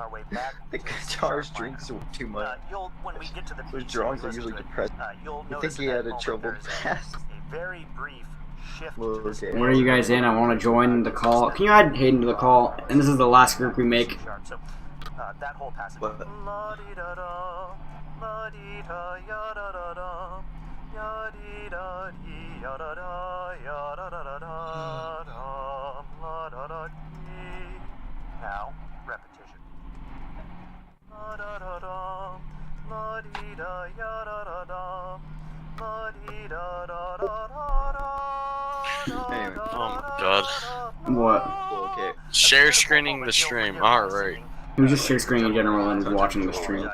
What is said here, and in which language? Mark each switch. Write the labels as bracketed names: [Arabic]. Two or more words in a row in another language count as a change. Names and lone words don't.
[English] The guitarist drinks too much. Those drawings are usually depressing. I think he had a troubled past. Very brief shift. Okay. Where are you guys in? I want to join the call. Can you add Hayden to the call? And this is the last group we make. That whole passage. La di da da, la di da ya da da da, ya di da di ya da da ya da da da da da, la da da di. Now repetition. La da da da, la di da ya da da da, la di da da da da da. Oh my god. What? Okay. Share screening the stream. Alright. It was just share screening in general and watching the stream.